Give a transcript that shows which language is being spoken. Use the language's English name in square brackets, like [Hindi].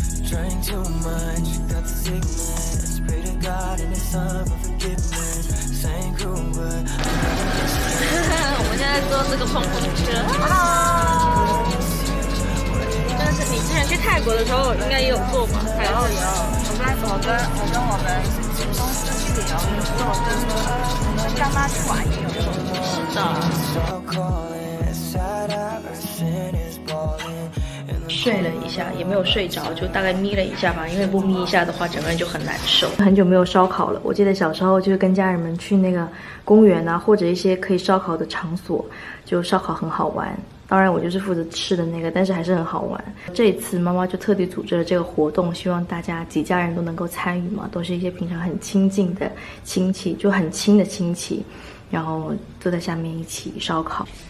[English] Drink too much, got the sickness. Pray to God and His Son for forgiveness. Same crew, but [Chinese] 我们现在坐这个碰碰车。但是你之前去泰国的时候应该也有坐吧？有。我跟我们公司去旅游的时候，我们干妈去玩也有坐。是的。 [English] stop calling. Sad everything is balling. [Chinese] 睡了一下，也没有睡着，就大概眯了一下吧。因为不眯一下的话，整个人就很难受。很久没有烧烤了。我记得小时候就是跟家人们去那个公园啊，或者一些可以烧烤的场所，就烧烤很好玩。当然，我就是负责吃的那个，但是还是很好玩。这一次妈妈就特地组织了这个活动，希望大家几家人都能够参与嘛，都是一些平常很亲近的亲戚，就很亲的亲戚，然后坐在下面一起烧烤。